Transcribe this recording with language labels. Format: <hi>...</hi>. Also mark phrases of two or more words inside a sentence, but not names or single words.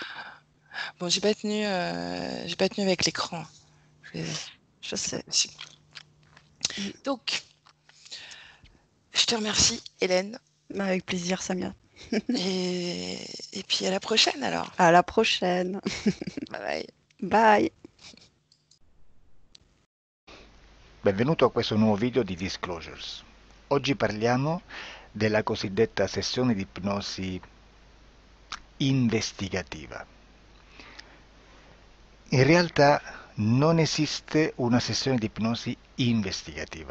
<fr>Bon, j'ai pas tenu avec l'écran. C'est Je c'est pas sais. possible. Donc, je te remercie, Hélène. Avec plaisir, Samia. Et puis à la prochaine alors. À la prochaine.</fr> <en>Bye bye. Bye.</en> <it>Benvenuto a questo nuovo video di Disclosures. Oggi parliamo della cosiddetta sessione di ipnosi investigativa. In realtà non esiste una sessione di ipnosi investigativa.</it>